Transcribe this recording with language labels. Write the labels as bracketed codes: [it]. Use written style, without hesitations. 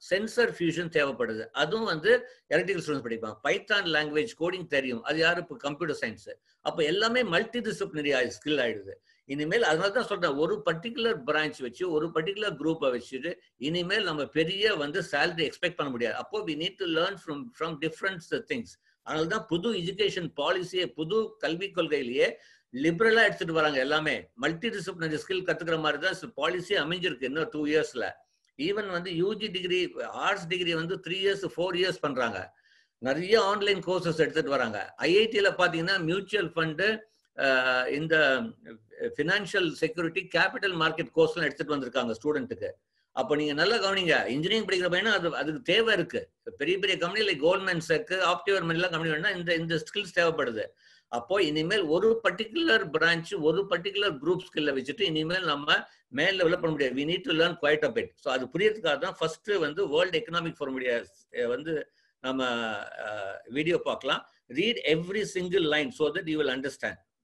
[ta] Sensor fusion தேவைப்படுது, அதுவும் வந்து எலக்ட்ரிக்கல் ஸ்டூடெண்ட்ஸ் படிப்பாங்க. பைத்தான் லாங்குவேஜ் கோடிங் தெரியும், அது யாரு? இப்போ கம்ப்யூட்டர் சயின்ஸ். அப்போ எல்லாமே மல்டி டிசிப்ளினரி ஸ்கில் ஆயிடுது இனிமேல். அதனால தான் சொல்றேன், ஒரு பர்டிகுலர் பிரான்ச் வச்சு ஒரு பர்டிகுலர் குரூப்பை வச்சுட்டு இனிமேல் நம்ம பெரிய வந்து சேலரி எக்ஸ்பெக்ட் பண்ண முடியாது. அப்போ [en] we need to learn from different things. [ta] அதனால தான் புது எஜுகேஷன் பாலிசியே, புது கல்விக் கொள்கையிலேயே லிபரலா எடுத்துட்டு வராங்க. எல்லாமே மல்டி டிசிப்ளினரி ஸ்கில் கத்துக்கிற மாதிரி தான் பாலிசி அமைஞ்சிருக்கு. இன்னும் 2 இயர்ஸ்ல ஈவன் வந்து யூஜி டிகிரி, ஆர்ட்ஸ் டிகிரி வந்து 3 இயர்ஸ் 4 இயர்ஸ் பண்றாங்க. நிறைய ஆன்லைன் கோர்சஸ் எடுத்துட்டு வராங்க. ஐஐடியில பாத்தீங்கன்னா மியூச்சுவல் ஃபண்டு, இந்த ஃபினான்ஷியல் செக்யூரிட்டி, கேபிட்டல் மார்க்கெட் கோர்ஸ்லாம் எடுத்துட்டு வந்திருக்காங்க ஸ்டூடெண்ட்டுக்கு. அப்போ நீங்க நல்லா கவனிங்க, இன்ஜினியரிங் படிக்கிற பையனா அதுக்கு தேவை இருக்கு. பெரிய பெரிய கம்பெனி லைக் கோல்ட்மேன் சாக், ஆப்டிவர் எல்லாம் கம்பெனி வேணா இந்த ஸ்கில்ஸ் தேவைப்படுது. அப்போ இனிமேல் ஒரு பர்டிகுலர் பிரான்ச், ஒரு பர்டிகுலர் குரூப் ஸ்கில்ல வச்சுட்டு இனிமேல் நம்ம மேல் லெவலில் பண்ண முடியாது. [en] we need to learn quite a bit. [ta] So அது புரியறதுக்காக தான் ஃபர்ஸ்ட் வந்து வேர்ல்டு எக்கனாமிக் ஃபோரம் வந்து நம்ம வீடியோ பார்க்கலாம். [en] Read every single line so that you will understand.